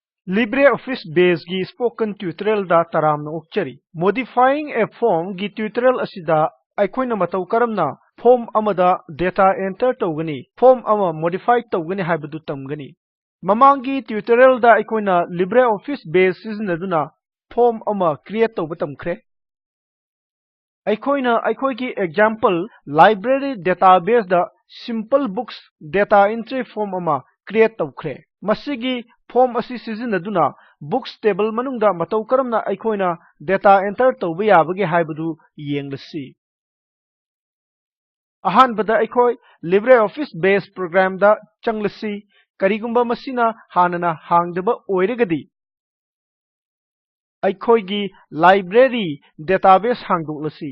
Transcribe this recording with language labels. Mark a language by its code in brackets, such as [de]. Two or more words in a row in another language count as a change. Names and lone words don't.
[mni] LibreOffice Base gi [en] spoken tutorial [mni] da taramna okchari. [en] Modifying a form [mni] gi tutorial asida aikoina matau karamna form amada [en] data enter [mni] tawgani, form ama modify tawgani haibadu tamgani. Mamangi tutorial da aikoina LibreOffice Base sizinaduna form ama create tawba tamkhre. Aikoina aikoigi [en] example library database [mni] da [en] simple books data entry form [mni] ama create tawkhre. Masigi form asi sizinaduna [en] books table [mni] manungda matau karamna aikoina [en] data enter [mni] tawba yabagi haibadu yenglasi. Ahanbada aikoi LibreOffice Base program da changlasi karigumba masina hanana hangdaba oiragadi aikoigi [en] library database [mni] hangdoklasi.